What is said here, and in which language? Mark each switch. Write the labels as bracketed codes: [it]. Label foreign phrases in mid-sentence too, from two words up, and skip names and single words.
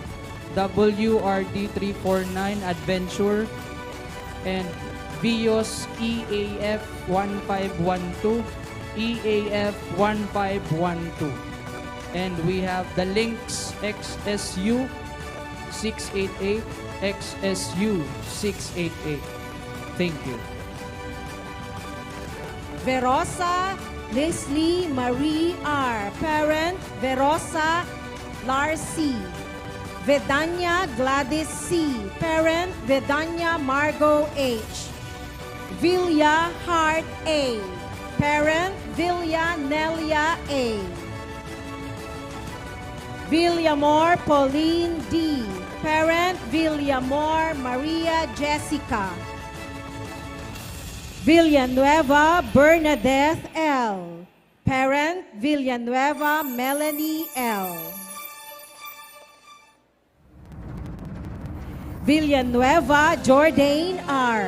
[en] WRD 349 Adventure and Vios EAF 1512 EAF 1512, and we have the Lynx XSU 688 XSU 688. Thank you. Verosa Leslie Marie R. Parent, Verosa Larcy. Vedanya Gladys C. Parent, Vedanya Margot H. Villa Hart A. Parent, Villa Nelia A. Villamor Pauline D. Parent, Villamor Maria Jessica. Villanueva Bernadette L. Parent, Villanueva Melanie L. Villanueva Jordan R.